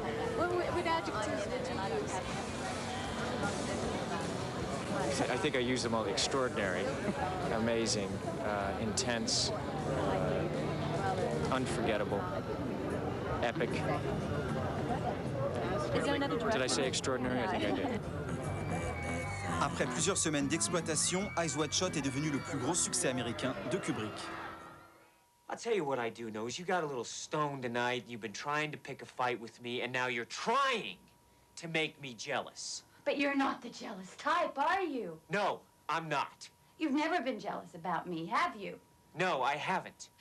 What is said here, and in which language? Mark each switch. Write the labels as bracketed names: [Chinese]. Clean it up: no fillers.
[English] What adjectives did you use? I think I used them all: extraordinary, amazing, intense, unforgettable, epic. Did I say extraordinary? I think I did. [French] Après plusieurs semaines d'exploitation, Eyes Wide Shut est devenu le plus gros succès américain de Kubrick. [English] I'll tell you what I do know is you got a little stoned tonight, you've been trying to pick a fight with me, and now you're trying to make me jealous. But you're not the jealous type, are you? No, I'm not. You've never been jealous about me, have you? No, I haven't.